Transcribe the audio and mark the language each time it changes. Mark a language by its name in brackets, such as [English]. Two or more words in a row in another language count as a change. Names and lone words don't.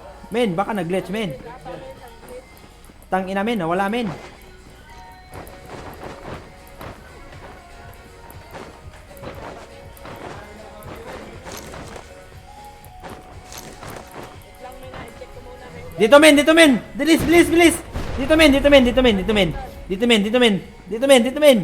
[Filipino] Men, baka nag-glitch, men. Tang ina, men. Nawala, men. Lang men, i-check ko muna men. Dito, men. Dito, men. Bilis, bilis, bilis. Dito, men. Dito, men. Dito, men. Dito, men. Dito, men. Dito, men. Dito, men. Dito, men.